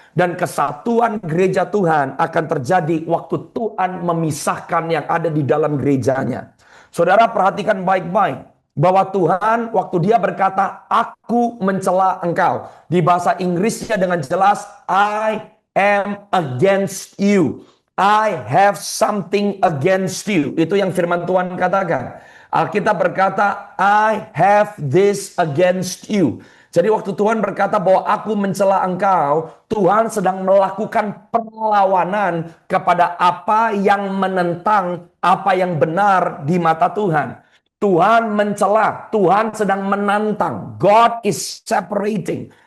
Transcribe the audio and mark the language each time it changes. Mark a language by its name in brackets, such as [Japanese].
[Indonesian] Dan kesatuan gereja Tuhan akan terjadi waktu Tuhan memisahkan yang ada di dalam gerejanya. Saudara perhatikan baik-baik bahwa Tuhan waktu dia berkata, aku mencela engkau. Di bahasa Inggrisnya dengan jelas, [English] I am against you. I have something against you. [Indonesian] Itu yang firman Tuhan katakan. Alkitab berkata, [English] I have this against you. [Indonesian] Jadi waktu Tuhan berkata bahwa aku mencela engkau, Tuhan sedang melakukan perlawanan kepada apa yang menentang apa yang benar di mata Tuhan. Tuhan mencela, Tuhan sedang menantang. [English] God is separating.